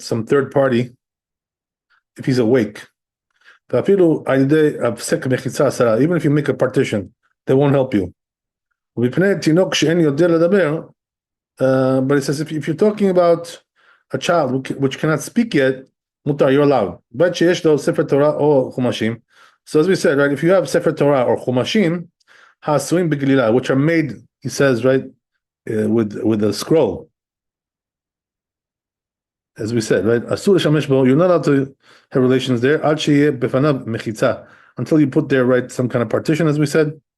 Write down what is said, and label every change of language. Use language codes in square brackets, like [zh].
[en] Some third party, if he's awake. [he] ואפילו על ידי הפסק מחיצה הסרה, [en] even if you make a partition, they won't help you. [he] ובפני תינוק שאין יודע לדבר, [en] but it says if you're talking about a child which cannot speak yet, mutar, you're allowed. [he] But שיש לו ספר תורה או חומשים. [en] So as we said, right, if you have ספר תורה or חומשים, [he] ha'asuim begilila, [en] which are made, he says, right, with a scroll. As we said, right, [he] asur shamesh bo, [en] you're not allowed to have relations there. [he] Ad sheyeh befanav mechitza, [en] until you put there, right, some kind of partition, as we said.